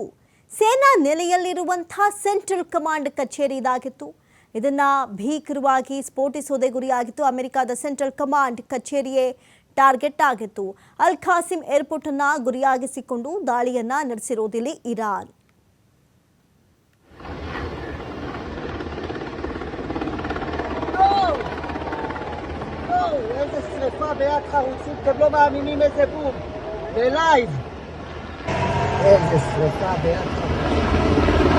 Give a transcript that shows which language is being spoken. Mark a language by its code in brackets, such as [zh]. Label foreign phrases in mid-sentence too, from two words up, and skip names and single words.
[kn] ಸೇನಾ ನೆಲೆಯಲ್ಲಿರುವಂತಹ [en] central command [kn] ಕಚೇರಿ ಇದಾಗಿತ್ತು. ಇದನ್ನು ಭೀಕರವಾಗಿ ಸ್ಫೋಟಿಸೋದೇ ಗುರಿಯಾಗಿತ್ತು. ಅಮೆರಿಕದ [en] central command [kn] ಕಚೇರಿಯೇ ಟಾರ್ಗೆಟ್ ಆಗಿತ್ತು. ಅಲ್ ಖಾಸಿಮ್ ಏರ್ಪೋರ್ಟನ್ನು ಗುರಿಯಾಗಿಸಿಕೊಂಡು ದಾಳಿಯನ್ನು ನಡೆಸಿರೋದಿಲ್ಲ ಇರಾನ್. [he] איזה שריפה ביד חרוצים, אתם לא מאמינים איזה בום בלייב. איזה שריפה ביד חרוצים.